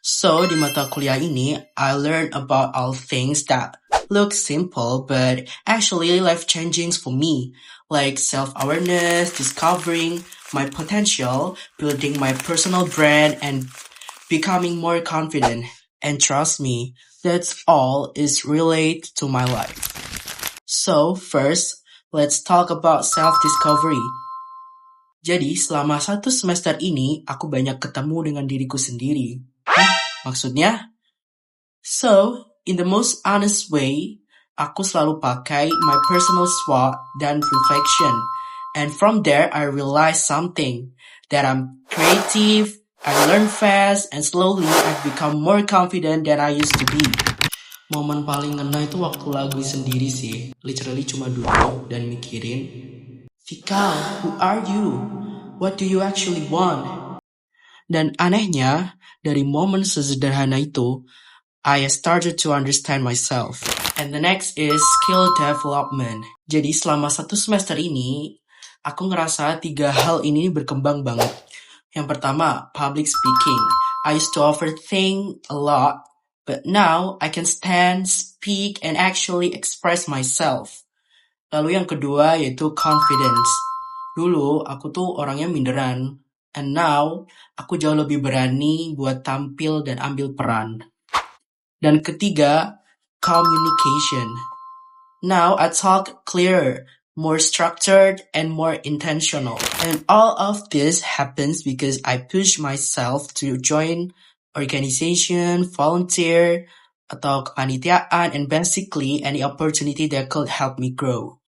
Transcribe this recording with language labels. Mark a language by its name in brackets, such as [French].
[English] So, [Indonesian] di mata kuliah ini, [English] I learned about all things that look simple but actually life-changing for me, like self-awareness, discovering my potential, building my personal brand, and becoming more confident. And trust me, that's all is related to my life. So, first, let's talk about self-discovery. [Indonesian] Jadi, selama 1 semester ini, aku banyak ketemu dengan diriku sendiri. Hah? Maksudnya? [English] So, in the most honest way, [Indonesian] aku selalu pakai [English] my personal SWOT dan reflection. And from there, I realized something. That I'm creative, I learn fast, and slowly I've become more confident than I used to be. [Indonesian] Momen paling ngena itu waktu lagu sendiri sih. Literally cuma duduk dan mikirin, Fikal, [English] who are you? What do you actually want? [Indonesian] Dan anehnya, dari momen sesederhana itu, [English] I started to understand myself. And the next is skill development. [Indonesian] Jadi selama 1 semester ini, aku ngerasa 3 hal ini berkembang banget. Yang pertama, [English] public speaking. I used to overthink a lot, but now I can stand, speak, and actually express myself. [Indonesian] Lalu yang kedua yaitu confidence. Dulu aku tuh orangnya minderan, [English] and now [Indonesian] aku jauh lebih berani buat tampil dan ambil peran. Dan ketiga, communication. [English] Now I talk clearer, more structured, and more intentional. And all of this happens because I push myself to join organization, volunteer, [Indonesian] atau kepanitiaan, [English] and basically any opportunity that could help me grow.